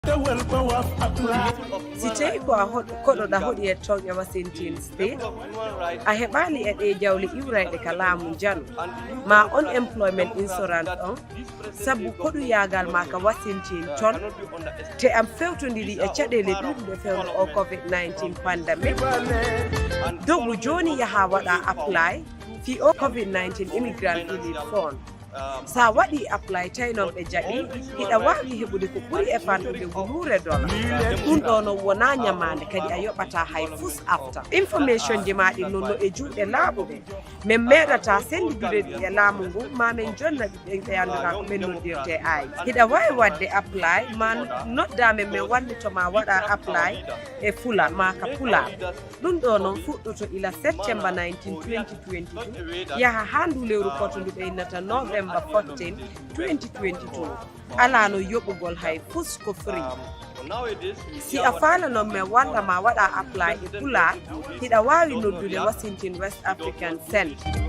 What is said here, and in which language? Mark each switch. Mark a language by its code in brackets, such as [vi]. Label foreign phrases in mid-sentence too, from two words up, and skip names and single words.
[ff] Sitei ko koɗo da hoɗi e tonƴe Washington State a heɓali e ɗe jawle iwrayɗe ka laamu janu ma [en] unemployment insurance [ff] on sabu koɗu yagal ma ka Washington ton te am fewtodiri e caɗele ɗuɗuɗe fewde o [en] COVID-19 pandemic [ff] dogu joni yaha waɗa apply fi o [en] COVID-19 immigrant relief fund [ff] sa waɗi apply tawi noon ɓe jaɓi hiɗa wawi heɓude ko ɓuuri e fanɗude wuluure dola ɗum ɗo no wona ñamande kadi a yoɓata hay fus afta information ji maɗi nonno e juuɗe laaɓuɓe min meeɗata sendidude ɗi e laamu ngu ma min jonna ɗi ɓe andira ko ɓe noddirte ay hiɗa wawi wadde apply ma noddame min wallitoma waɗa apply e fula ma ka pula ɗum ɗo noon fuɗɗoto ila september 19 2022 yaha ha ndu lewru kotonduɓe innata november 14 2022 ala no yoɓugol hay fus ko free si a faalanon men walla ma waɗa apply e pula hiɗa wawi noddude Washington West African Centre